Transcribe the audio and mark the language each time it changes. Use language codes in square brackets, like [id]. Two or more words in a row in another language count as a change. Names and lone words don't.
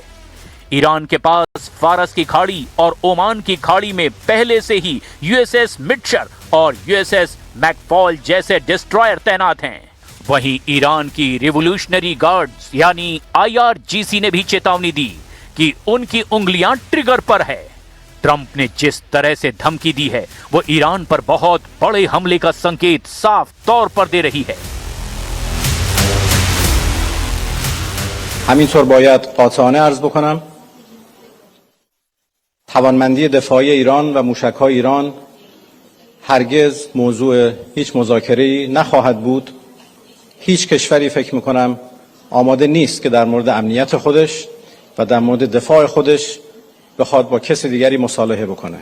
[hi] ईरान के पास फारस की खाड़ी और ओमान की खाड़ी में पहले से ही यूएसएस मिटशर और यूएसएस मैकफॉल जैसे डिस्ट्रॉयर तैनात हैं। वहीं ईरान की रिवोल्यूशनरी गार्ड्स यानी IRGC ने भी चेतावनी दी कि उनकी उंगलियां ट्रिगर पर है। ट्रंप ने जिस तरह से धमकी दी है वो ईरान पर बहुत बड़े हमले का संकेत साफ तौर पर दे रही है। [fa] همینطور باید قاطعانه عرض بکنم توانمندی دفاعی ایران و موشک‌های ایران هرگز موضوع هیچ مذاکره‌ای نخواهد بود. هیچ کشوری فکر می‌کنم آماده نیست که در مورد امنیت خودش و در مورد دفاع خودش بخواد با کسی دیگری مصالحه بکنه.